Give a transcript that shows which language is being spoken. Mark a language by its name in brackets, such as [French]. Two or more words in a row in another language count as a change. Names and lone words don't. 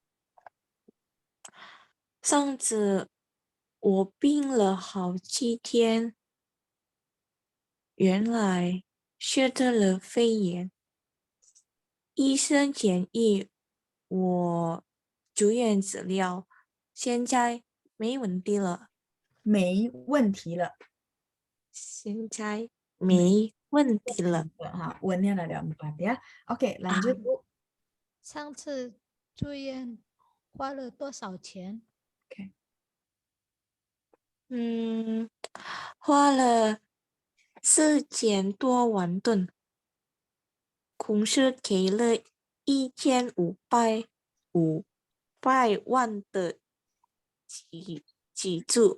[Chinese] 上次我病了好几天，原来是得了肺炎，医生建议我住院治疗，现在没问题了。没问题了。现在没问题了。 [Indonesian] One-nya ada 4 ya. Oke, lanjut Bu. [Chinese] 上次住院花了多少钱？花了4.多万盾，公司给了1500万的资助。